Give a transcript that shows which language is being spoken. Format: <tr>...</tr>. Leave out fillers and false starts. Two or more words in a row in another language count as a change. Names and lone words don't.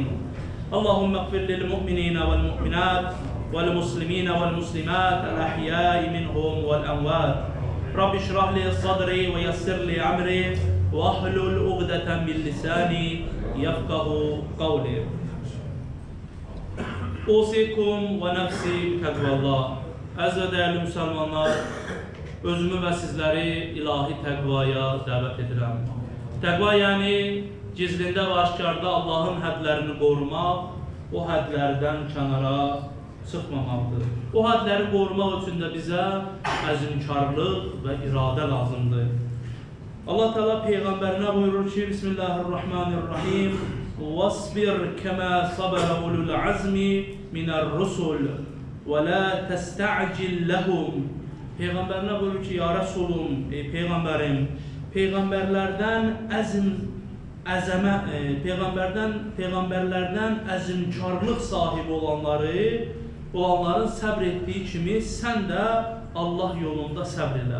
<ar>اللهم اغفر للمؤمنين والمؤمنات والمسلمين والمسلمات الأحياء منهم والأموات. رب اشرح لي صدري ويسر لي أمري واحلل عقدة من لساني يفقه قولي. أوصيكم ونفسي بتقوى الله.</ar> <az>Əziz və dəyərli müsəlmanlar, özümü və sizləri ilahi təqvaya dəvət edirəm. Təqva yəni gizlində və aşkarda Allahın hədlərini qorumaq, o hədlərdən kənara çıxmamaqdır. O hədləri qorumaq üçün də bizə əzimkarlıq və iradə lazımdır. Allah Teala Peyğəmbərinə buyurur ki,</az> <ar>Bismillahirrahmanirrahim. وَاصْبِرْ كَمَا صَبَرَ أُولُو الْعَزْمِ مِنَ الرُّسُلِ وَلَا تَسْتَعْجِلْ لَهُمْ.</ar> <az>Peyğəmbərinə buyurur ki, ya Resulum, Peyğəmbərim, Peyğəmbərlərdən əzimkarlıq sahibi olanların səbr etdiyi kimi sən də Allah yolunda səbr elə.</az>